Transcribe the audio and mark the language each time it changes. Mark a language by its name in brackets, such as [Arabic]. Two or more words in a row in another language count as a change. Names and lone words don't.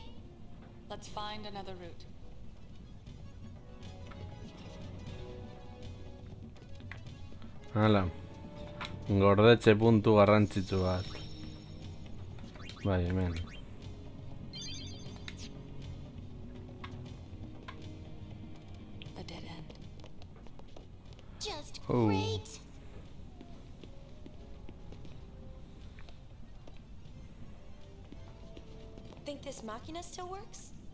[English] Let's find another route. [Basque] Hala. Gordetxe puntu garrantzitsu bat. Bai, hemen. [English] A dead end. Just Oh. great. Think this machina still works?